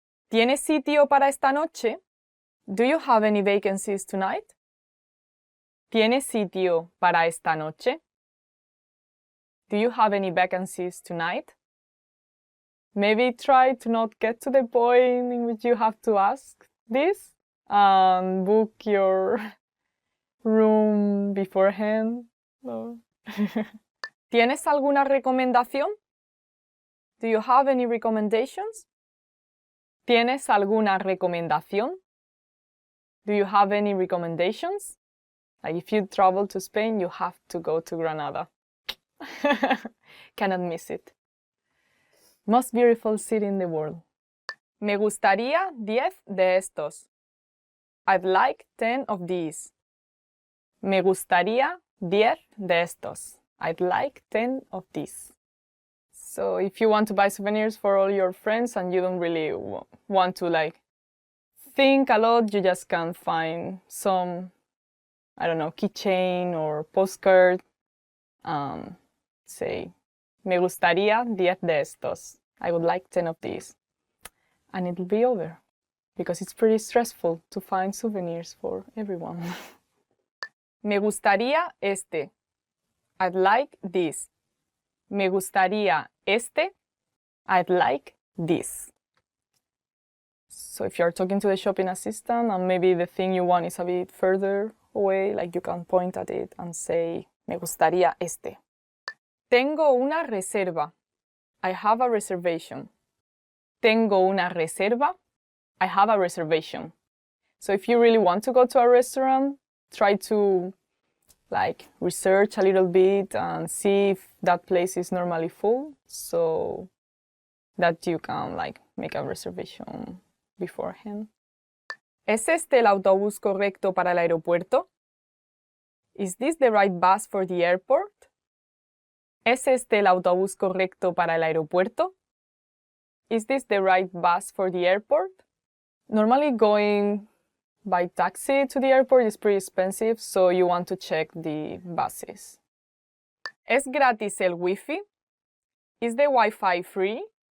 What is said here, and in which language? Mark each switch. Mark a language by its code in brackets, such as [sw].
[es] ¿Tienes sitio para esta noche? [en] Do you have any vacancies tonight? [es] ¿Tienes sitio para esta noche? [en] Do you have any vacancies tonight? Maybe try to not get to the point in which you have to ask this and book your room beforehand. [es] No. ¿Tienes alguna recomendación? [en] Do you have any recommendations? [es] ¿Tienes alguna recomendación? [en] Do you have any recommendations? Like if you travel to Spain, you have to go to Granada. Cannot miss it. Most beautiful city in the world. [es] Me gustaría 10 de estos. [en] I'd like 10 of these. [es] Me gustaría 10 de estos. [en] I'd like 10 of these. So if you want to buy souvenirs for all your friends and you don't really want to think a lot, you just can find some, I don't know, keychain or postcard. Say, [es] me gustaría 10 de estos. [en] I would like 10 of these. And it'll be over. Because it's pretty stressful to find souvenirs for everyone. [es] Me gustaría este. [en] I'd like this. [es] Me gustaría este. [en] I'd like this. [es] So if you're talking to the shopping assistant and maybe the thing you want is a bit further away, you can point at it and say, me gustaría este. Tengo una reserva. [en] I have a reservation. [es] Tengo una reserva. [en] I have a reservation. So if you really want to go to a restaurant, try to research a little bit and see if that place is normally full so that you can make a reservation beforehand. [es] ¿Es este el autobús correcto para el aeropuerto? [en] Is this the right bus for the airport? [es] ¿Es este el autobús correcto para el aeropuerto? [en] Is this the right bus for the airport? Normally going by taxi to the airport is pretty expensive, so you want to check the buses. [es] ¿Es gratis el Wi-Fi? [en] Is the Wi-Fi free?